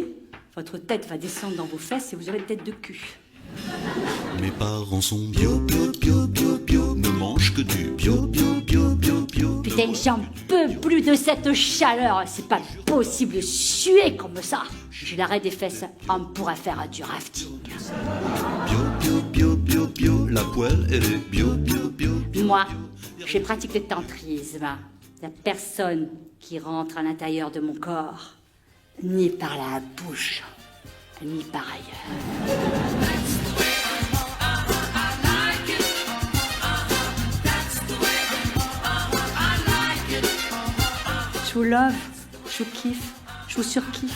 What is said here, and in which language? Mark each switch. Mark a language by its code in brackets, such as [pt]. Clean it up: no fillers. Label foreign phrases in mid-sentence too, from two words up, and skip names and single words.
[fr] Votre tête va descendre dans vos fesses et vous aurez une tête de cul. Mes parents sont bio, bio, bio, bio, bio. Ne mangent que du bio, bio, bio, bio, bio. Putain, j'en peux plus de cette chaleur. C'est pas possible de suer comme ça. J'ai l'arrêt des fesses. On pourra faire du rafting. Bio, bio, bio, bio, bio. La poêle, elle est bio, bio, bio, bio. Moi, j'ai pratiqué le tantrisme. La personne qui rentre à l'intérieur de mon corps, ni par la bouche, ni par ailleurs. Je vous love, je vous kiffe, je vous surkiffe.